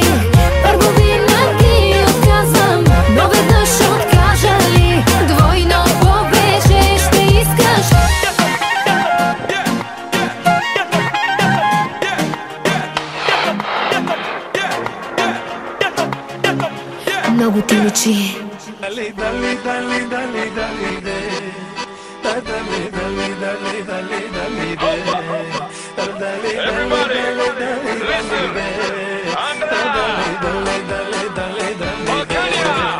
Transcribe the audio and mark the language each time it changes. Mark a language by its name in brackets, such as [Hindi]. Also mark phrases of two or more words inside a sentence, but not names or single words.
[Bulgarian] Първо винаги отказвам, но веднъж откажа ли? Двойно повече ще искаш. Много ти личи. [Spanish] Dale, dale, dale, dale, dale, de. Dale, dale, dale, dale, dale, dale, de. Dale, [English] Everybody, [Spanish] dale, dale, [English] listen. [Spanish] dale, de. Andra. Dale, dale, dale, dale, dale, Balkania.